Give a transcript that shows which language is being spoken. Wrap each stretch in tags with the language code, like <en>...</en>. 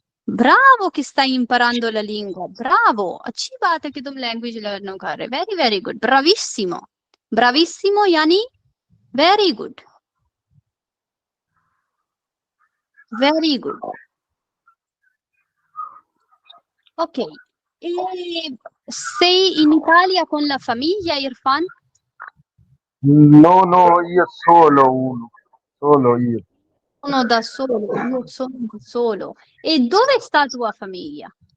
<hi>Bravo कि</hi> <it>stai imparando la lingua।</it> <hi>Bravo, अच्छी बात है कि तुम लैंग्वेज लर्न कर रहे। Very very good, ब्राविसिमो। ब्राविसिमो यानी very good, very good.</hi> <it>Ok, e sei in Italia con la famiglia, Irfan? No, no, io solo uno, solo io. Sono da solo, io sono da solo। E dove sta tua famiglia?</it>